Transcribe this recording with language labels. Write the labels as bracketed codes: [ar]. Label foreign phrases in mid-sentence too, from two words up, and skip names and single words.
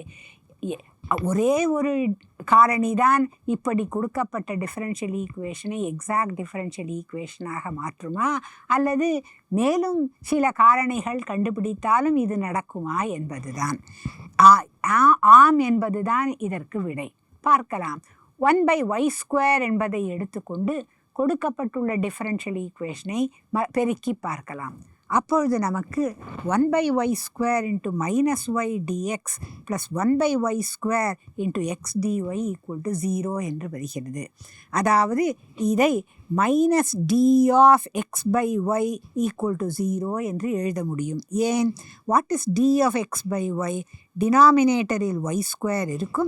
[ta] ஒரே ஒரு காரணி தான் இப்படி கொடுக்கப்பட்ட [en] differential equation exact differential equation [ta] மாற்றுமா, அல்லது மேலும் சில காரணிகள் கண்டுபிடித்தாலும் இது நடக்குமா என்பதுதான். ஆம் என்பதுதான் இதற்கு விடை. பார்க்கலாம். 1/y² என்பதை எடுத்துக்கொண்டு கொடுக்கப்பட்டுள்ள [en] differential equation [ta] பெருக்கி பார்க்கலாம். அப்பொழுது நமக்கு 1/y² × -y dx + 1/y² × x dy = 0 என்று வருகிறது. அதாவது இதை -d(x/y) = 0 என்று எழுத முடியும். ஏன்? [en] what is [ta] d(x/y)? டினாமினேட்டரில் y² இருக்கும்.